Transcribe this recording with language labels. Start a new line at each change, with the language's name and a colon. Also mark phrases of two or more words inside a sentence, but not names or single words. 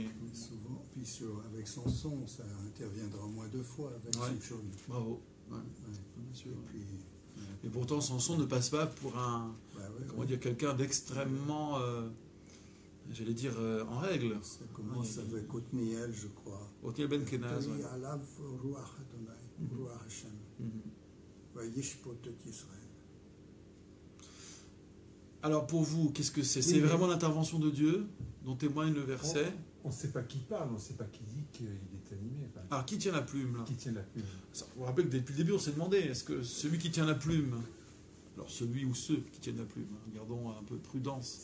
French: Mais souvent, puis avec Samson, ça interviendra au moins 2 fois avec Ouais. Shimshon. Bravo. Ouais, Ouais. bien sûr. Et puis, Et pourtant, Samson ne passe pas pour un, bah ouais, comment ouais. dire, quelqu'un d'extrêmement, j'allais dire, en règle. Ça commence avec Othniel, je crois. Otniel Ben Kenaz. Tari Ouais.
Hebrew: עליו רוח אדני רוח השם. Mhm. וישפט את ישראל.
French: Alors pour vous, qu'est-ce que c'est? Oui, C'est mais- vraiment l'intervention de Dieu dont témoigne le verset. On ne sait pas qui parle, on ne sait pas qui dit qu'il est animé. Enfin, Alors qui tient la plume là? qui tient la plume. Ça, vous vous rappelez que depuis le début on s'est demandé, est-ce que celui qui tient la plume, alors celui ou ceux qui tiennent la plume, hein, gardons un peu de prudence,